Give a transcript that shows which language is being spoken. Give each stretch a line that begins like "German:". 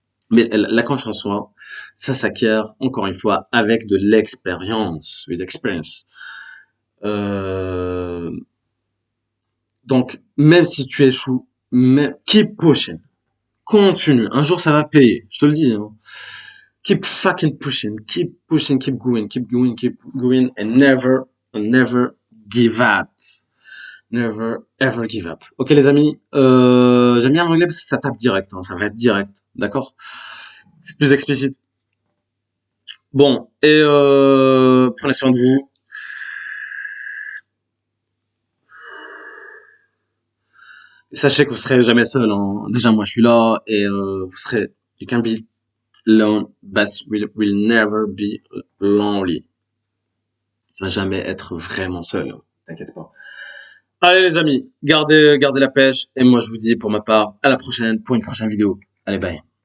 French: Mais la confiance en soi, ça s'acquiert encore une fois avec de l'expérience,
English: with experience.
French: Euh, donc même si tu échoues,
English: keep pushing,
French: continue. Un jour ça va payer, je te le dis, hein.
English: Keep fucking pushing, keep going, keep going, and never give up. Never ever give up.
French: Ok les amis, j'aime bien l'anglais parce que ça tape direct, hein, ça va être direct, d'accord? C'est plus explicite. Bon, et prenez soin de vous. Sachez que vous serez jamais seul, hein. Déjà moi je suis là et vous serez.
English: You can be Lone, but will never be lonely.
French: Tu vas jamais être vraiment seul, hein. T'inquiète pas. Allez les amis, gardez la pêche. Et moi je vous dis pour ma part, à la prochaine pour une prochaine vidéo. Allez bye.